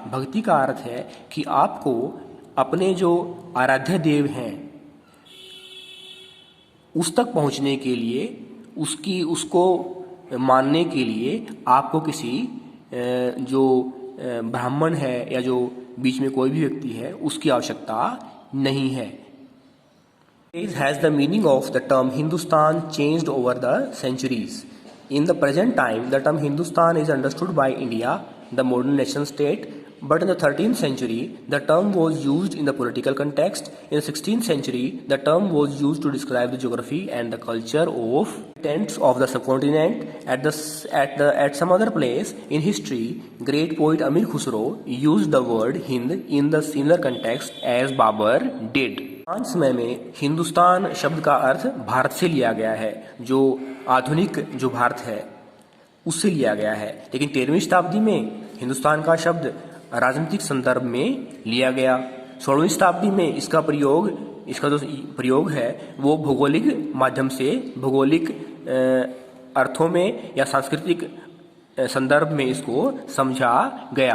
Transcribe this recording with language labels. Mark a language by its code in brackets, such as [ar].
[hi] भक्ति का अर्थ है कि आपको अपने जो आराध्य देव हैं उस तक पहुंचने के लिए, उसको मानने के लिए आपको किसी जो ब्राह्मण है या जो बीच में कोई भी व्यक्ति है उसकी आवश्यकता नहीं है. [en] Has the meaning of the term Hindustan changed over the centuries? In the present time, the term Hindustan is understood by India, the modern nation state, but in the 13th century, the term was used in the political context. In the 16th century, the term was used to describe the geography and the culture of tents of the subcontinent. At some other place in history, great poet Amir Khusro used the word Hind in the similar context as Babur did. [hi] वर्तमान समय में हिंदुस्तान शब्द का अर्थ भारत से लिया गया है, जो आधुनिक जो भारत है उससे लिया गया है। लेकिन 13वीं शताब्दी में हिंदुस्तान का शब्द राजनीतिक संदर्भ में लिया गया। 16वीं शताब्दी में इसका जो प्रयोग है वो भौगोलिक माध्यम से, भौगोलिक अर्थों में या सांस्कृतिक संदर्भ में इसको समझा गया।